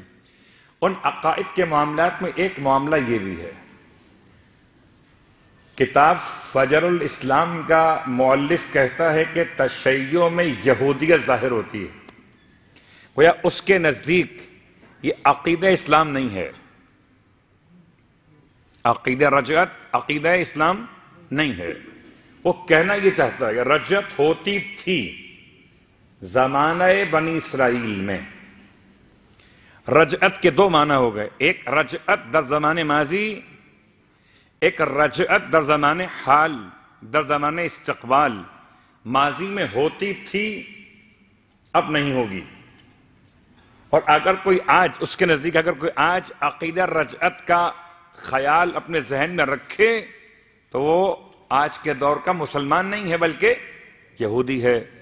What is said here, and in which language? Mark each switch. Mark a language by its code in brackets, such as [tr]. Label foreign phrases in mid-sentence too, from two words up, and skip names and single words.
[ur] ان عقائد کے معاملات میں ایک معاملہ یہ بھی ہے، کتاب فجر الاسلام کا مؤلف کہتا ہے کہ تشیع میں یہودیت ظاہر ہوتی ہے، گویا اس کے نزدیک یہ عقیدہ اسلام نہیں ہے، عقیدہ رجعت عقیدہ اسلام نہیں ہے۔ وہ کہنا یہ چاہتا ہے کہ رجعت ہوتی تھی زمانہ بنی اسرائیل میں۔ رجعت کے دو معنی ہو گئے، ایک [fa] رجعت در زمان ماضی، [ur] ایک [fa] رجعت در زمان حال، در زمان استقبال۔ [ur] ماضی میں ہوتی تھی، اب نہیں ہوگی۔ اور اگر کوئی آج اس کے نزدیک اگر کوئی آج عقیدہ رجعت کا خیال اپنے ذہن میں رکھے تو وہ آج کے دور کا مسلمان نہیں ہے بلکہ یہودی ہے۔